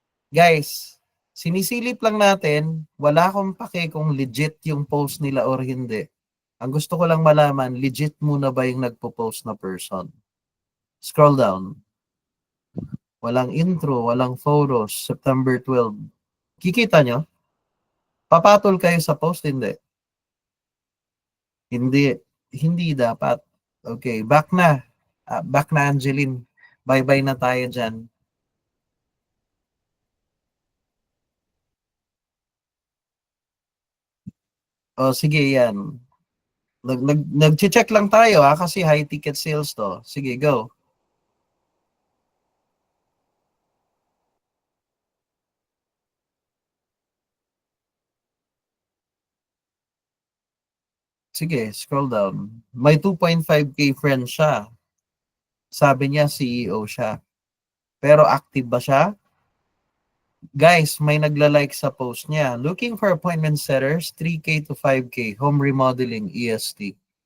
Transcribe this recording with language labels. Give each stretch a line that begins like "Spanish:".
Filipino: Guys, sinisilip lang natin, wala akong pake kung legit yung post nila or hindi. Ang gusto ko lang malaman, legit muna ba yung nagpo-post na person?
English: Scroll down.
Filipino: Walang intro, walang photos, September 12. Kikita nyo? Papatol kayo sa post, hindi. Hindi. Hindi dapat. Okay, back na. Back na, Angeline. Bye-bye na tayo dyan. O, sige, yan. Nag-check lang tayo ha, kasi
English: high ticket sales
Filipino: to. Sige, go. Sige,
English: scroll down.
Filipino: May 2.5K friends siya. Sabi niya CEO siya. Pero active ba siya? Guys, may nagla-like sa post niya.
English: Looking for appointment setters, 3K to 5K, home remodeling, EST.